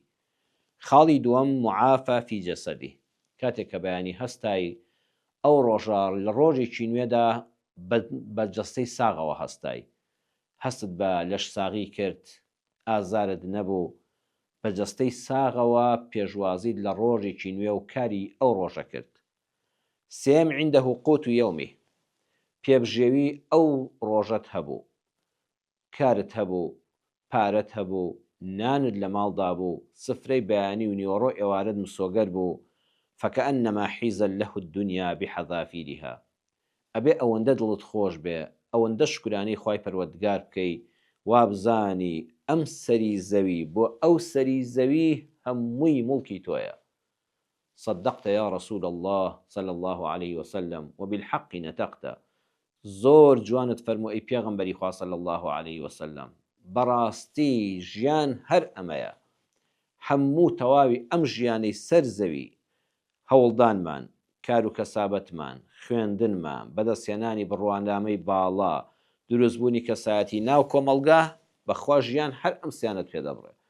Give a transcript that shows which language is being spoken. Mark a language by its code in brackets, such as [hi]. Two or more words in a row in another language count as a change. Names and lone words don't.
[ckb] خاڵی دووەم [ar] معافە فی جەسەدی، [ckb] کاتێک کە بەیانی هەستای ئەو ڕۆژە لە ڕۆژێکی نوێدا بە جەستەی ساغەوە هەستای، هەستت بە لەش ساغی کرد، ئازارت نەبوو، بە جەستەی ساغەوە پێشوازیت لە ڕۆژێکی نوێ و کاری ئەو ڕۆژە کرد. سێم [ar] عندەه قوت یەومی، [ckb] پێبژێوی ئەو ڕۆژەت هەبوو، کارت هەبوو، پارەت هەبوو، نانت لە ماڵدا بوو، سفرەی بەیانی و نیوەڕۆ ئێوارەت مسۆگەر بوو. [ar] فكأنما حيزت له الدنيا بحذافيرها. [ckb] ئەبێ ئەوەندە دڵت خۆش بێ، ئەوەندە شکرانەی خوای پەروەردگار بکەی، وابزانی ئەم سەری زەوی بۆ ئەو سەری زەوی هەمووی مڵکی تۆیە. [ar] صدقت يا رسول الله صلى الله عليه وسلم وبالحق نطقت. [ckb] زۆر جوانت فەرموو ئەی پێغەمبەری خوا [ar] صلى الله عليه وسلم، [ckb] بەڕاستی ژیان هەر ئەمەیە، هەموو تەواوی ئەم ژیانەی سەر زەوی، هەوڵدانمان، کار و کەسابەتمان، خوێندنمان، بەدەستهێنانی بڕوانامەی باڵا، دروستبوونی کەسایەتی ناو کۆمەڵگا، بەخوا ژیان هەر ئەم سیانت پێدەبڕێ.